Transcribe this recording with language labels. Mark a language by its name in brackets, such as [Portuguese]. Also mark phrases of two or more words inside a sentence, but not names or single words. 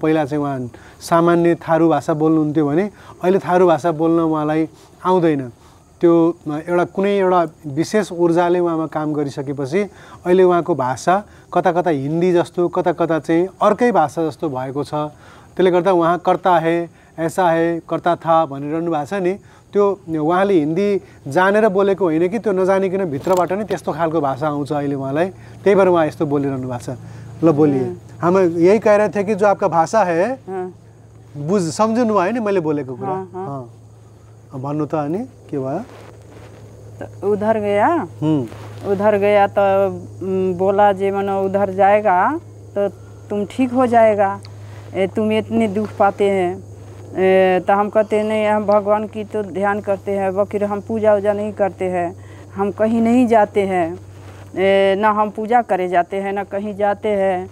[Nepali] पहिला चाहिँ उहाँ सामान्य थारू भाषा बोल्नुहुन्थ्यो भने अहिले थारू भाषा बोल्न उहाँलाई आउँदैन। त्यो एउटा कुनै एउटा विशेष ऊर्जाले उहाँमा काम गरिसकेपछि अहिले उहाँको भाषा कता कता हिन्दी जस्तो, कता कता चाहिँ अर्कै भाषा जस्तो भएको छ। त्यसले गर्दा उहाँ [Hindi] कर्ता है, ऐसा है, कर्ता था [Nepali] भनिरहनु भएको छ नि, त्यो उहाँले हिन्दी जानेर बोलेको होइन कि त्यो नजानिकन भित्रबाट नै त्यस्तो खालको भाषा आउँछ अहिले उहाँलाई। त्यही भएर उहाँ यस्तो बोलिरहनु भएको छ। [Hindi] ल बोलिए। हम यही कह रहे थे कि जो आपका भाषा है [Nepali] सम्झनु भयो नि मैले बोलेको कुरा। भन्नु त। अनि के भयो? [Hindi] उधर गया। उधर गया तो बोला जे मनो उधर जाएगा तो तुम ठीक हो जाएगा, तुम इतने दुख पाते हैं। तो हम कहते नहीं, हम भगवान की तो ध्यान करते हैं, बकीर हम पूजा वूजा नहीं करते हैं, हम कहीं नहीं जाते हैं, ना हम पूजा करे जाते हैं ना कहीं जाते हैं।